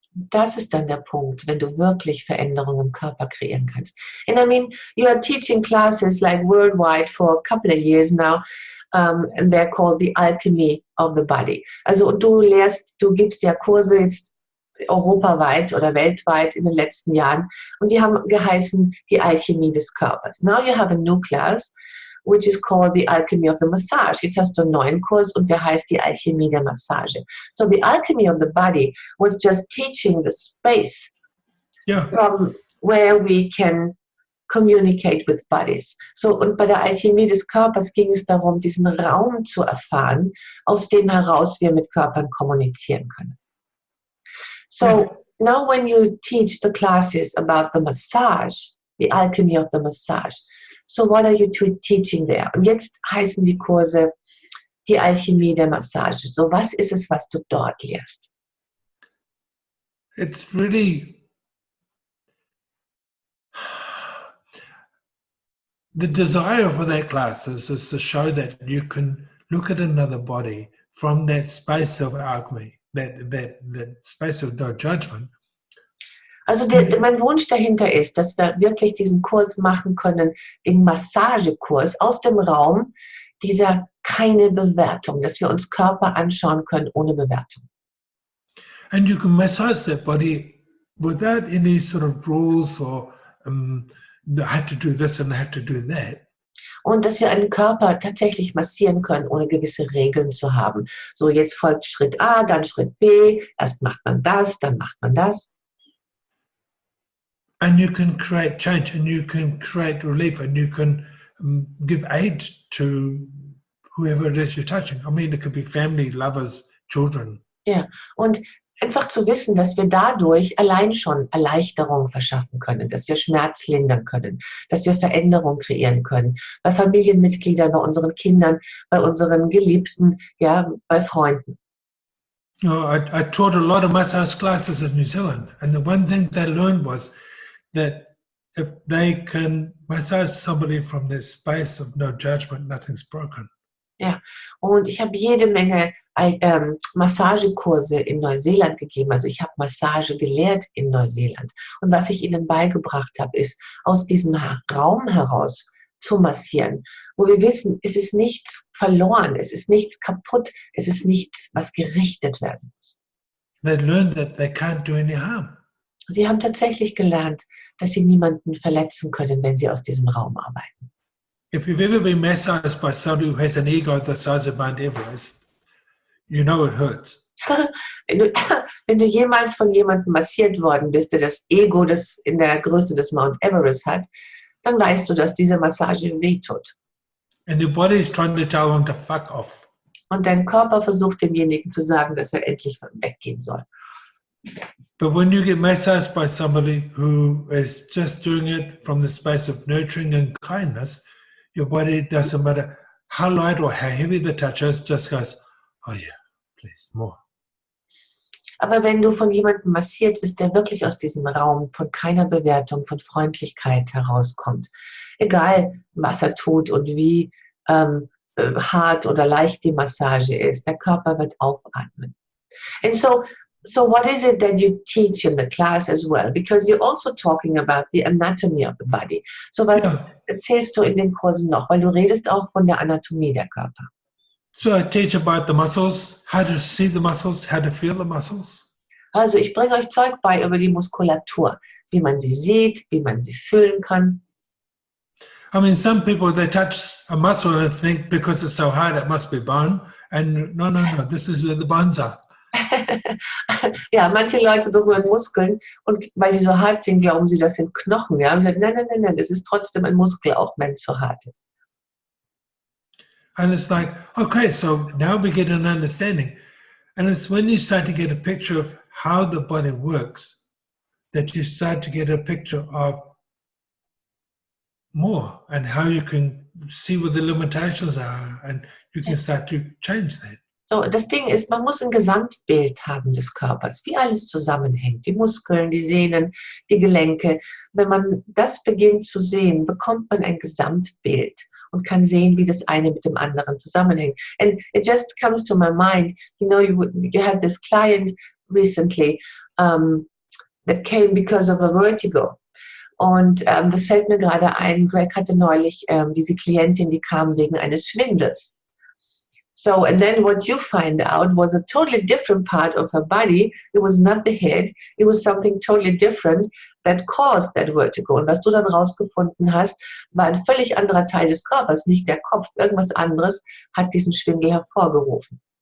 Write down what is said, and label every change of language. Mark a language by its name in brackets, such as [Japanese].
[German] Das ist dann der Punkt, wenn du wirklich Veränderungen im Körper kreieren kannst. [English] And I mean, you are teaching classes like worldwide for a couple of years now, and they're called the Alchemy of the Body. [German] Also und du gibst ja Kurse jetzt europaweit oder weltweit in den letzten Jahren und die haben geheißen die Alchemie des Körpers. [English] Now you have a new class, which is called the Alchemy of the Massage. [German] Jetzt hast du einen neuen Kurs und der heißt die Alchemie der Massage. [English] So the Alchemy of the Body was just teaching the space from where we can communicate with bodies. [German] So, und bei der Alchemie des Körpers ging es darum, diesen Raum zu erfahren, aus dem heraus wir mit Körpern kommunizieren können. [English] So now when you teach the classes about the massage, the alchemy of the massage, so what are you teaching there? [German] Und jetzt heißen die Kurse die Alchemie der Massage. So was ist es, was du dort lehrst? [English] It's really the desire for that class is to show that you can look at another body from that space of alchemy, that space of no judgment. [German] Also mein Wunsch dahinter ist, dass wir wirklich diesen Kurs machen können, den Massagekurs aus dem Raum dieser keine Bewertung, dass wir uns Körper anschauen können ohne Bewertung. [English] And you can massage that body without any sort of rules or I have to do this and I have to do that. [German] Und dass wir einen Körper tatsächlich massieren können, ohne gewisse Regeln zu haben. So, jetzt folgt Schritt A, dann Schritt B, erst macht man das, dann macht man das. [English] And you can create change and you can create relief and you can give aid to whoever it is you're touching. I mean, it could be family, lovers, children. [German] Ja, und einfach zu wissen, dass wir dadurch allein schon Erleichterung verschaffen können, dass wir Schmerz lindern können, dass wir Veränderung kreieren können, bei Familienmitgliedern, bei unseren Kindern, bei unseren Geliebten, ja, bei Freunden. [English] You know, I taught a lot of massage classes in New Zealand, and the one thing they learned was that if they can massage somebody from this space of no judgment, nothing's broken. [German] Ja, und ich habe jede Menge Massagekurse in Neuseeland gegeben. Also ich habe Massage gelehrt in Neuseeland. Und was ich ihnen beigebracht habe, ist, aus diesem Raum heraus zu massieren, wo wir wissen, es ist nichts verloren, es ist nichts kaputt, es ist nichts, was gerichtet werden muss. [English] They learned that they can't do any harm. [German] Sie haben tatsächlich gelernt, dass sie niemanden verletzen können, wenn sie aus diesem Raum arbeiten. [English] If you've ever been massaged by somebody who has an ego the size of Mount Everest, you know it hurts. [German] Wenn du jemals von jemandem massiert worden bist, der das Ego, das in der Größe des Mount Everest hat, dann weißt du, dass diese Massage wehtut. [English] And your body is trying to tell them to fuck off. [German] Und dein Körper versucht demjenigen zu sagen, dass er endlich weggehen soll. [English] But when you get massaged by somebody who is just doing it from the space of nurturing and kindness, your body, doesn't matter how light or how heavy the touch is, just goes, oh yeah, please, more. [German] Aber wenn du von jemandem massiert wirst, der wirklich aus diesem Raum von keiner Bewertung, von Freundlichkeit herauskommt, egal was er tut und wie hart oder leicht die Massage ist, der Körper wird aufatmen. [English] And so what is it that you teach in the class as well? Because you're also talking about the anatomy of the body. [German] So was erzählst du in den Kursen noch? Weil du redest auch von der Anatomie der Körper. [English] So I teach about the muscles, how to see the muscles, how to feel the muscles. [German] Also ich bringe euch Zeug bei über die Muskulatur, wie man sie sieht, wie man sie fühlen kann. [English] I mean, some people, they touch a muscle and think because it's so hard, it must be bone. And no, this is where the bones are. [German] Ja, manche Leute berühren Muskeln und weil die so hart sind, glauben sie, das sind Knochen. Ja, und sie sagen, nein, es ist trotzdem ein Muskel, auch wenn es so hart ist. [English] And it's like, okay, so now we get an understanding. And it's when you start to get a picture of how the body works that you start to get a picture of more and how you can see what the limitations are and you can start to change that. [German] So, das Ding ist, man muss ein Gesamtbild haben des Körpers, wie alles zusammenhängt. Die Muskeln, die Sehnen, die Gelenke. Wenn man das beginnt zu sehen, bekommt man ein Gesamtbild und kann sehen, wie das eine mit dem anderen zusammenhängt. [English] And it just comes to my mind, you know, you had this client recently that came because of a vertigo. [German] Und das fällt mir gerade ein, Greg hatte neulich diese Klientin, die kam wegen eines Schwindels. [English] So, and then what you find out was a totally different part of her body. It was not the head. It was something totally different that caused that vertigo. [German] Und was du dann rausgefunden hast, war ein völlig anderer Teil des Körpers, nicht der Kopf. Irgendwas anderes hat diesen Schwindel hervorgerufen.